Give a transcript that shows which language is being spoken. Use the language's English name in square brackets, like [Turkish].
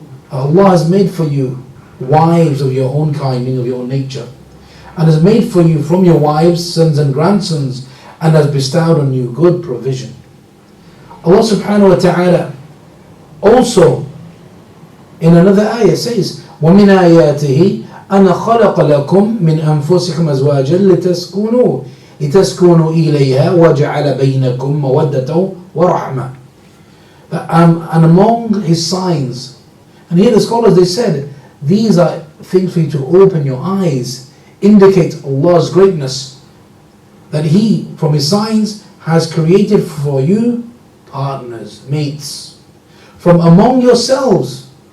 [English] Allah has made for you wives of your own kind, meaning of your own nature, and has made for you from your wives sons and grandsons, and has bestowed on you good provision. Allah subhanahu wa ta'ala also in another ayah says, [Arabic] وَمِنْ آيَاتِهِ أَنَا خَلَقَ لَكُم مِّنْ أَنفُسِكُمْ أَزْوَاجًا لِتَسْكُنُوا إِلَيْهَا وَجَعَلَ بَيْنَكُم مَّوَدَّةً وَرَحْمَةً. [English] And among his signs, and here the scholars, they said, these are things for you to open your eyes, indicate Allah's greatness, that He, from His signs, has created for you partners, mates, from among yourselves,